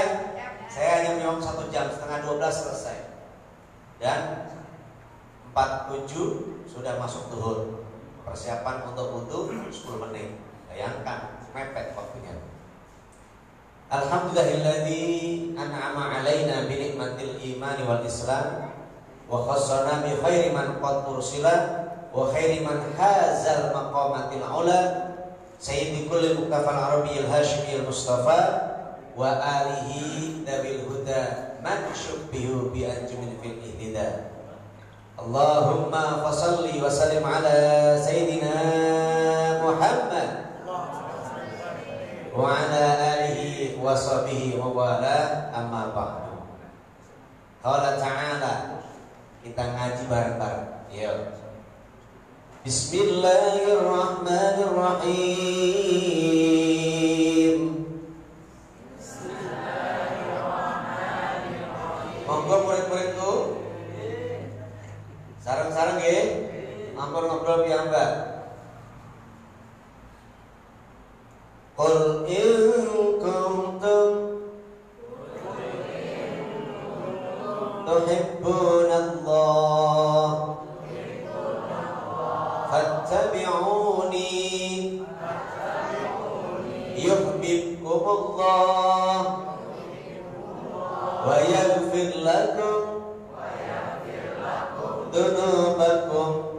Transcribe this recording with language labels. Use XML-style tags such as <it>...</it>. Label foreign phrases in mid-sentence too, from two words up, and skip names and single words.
<id>Saya hanya minum 1 jam, setengah 12 selesai. Dan 47 sudah masuk zuhur. Persiapan untuk wudu 10 menit. Bayangkan, mepet waktunya.</id> <ar>الحمد لله الذي أنعم علينا بنعمة الإيمان والإسلام وخصنا بخير من قد أرسلا وخير من حاز المقامات العلى سيد كل مقتفى العربي الهاشمي المصطفى وآله ذوي الهدى من شبهوا بأنجم في الاهتدا. اللهم فصل وسلم على سيدنا محمد وعلى آله وصحبه ووالى أما بعد. قال تعالى,</ar> <id>kita ngaji bareng-bareng. Yuk.</id> <ar>بسم الله الرحمن الرحيم.</ar> <jv>Monggo murid-muridku. Sareng-sareng nggih. Ngobrol-ngobrol piyambak.</jv> <ar>قل إن كنتم تحبون الله فاتبعوني يحببكم الله ويغفر لكم ذنوبكم.</ar>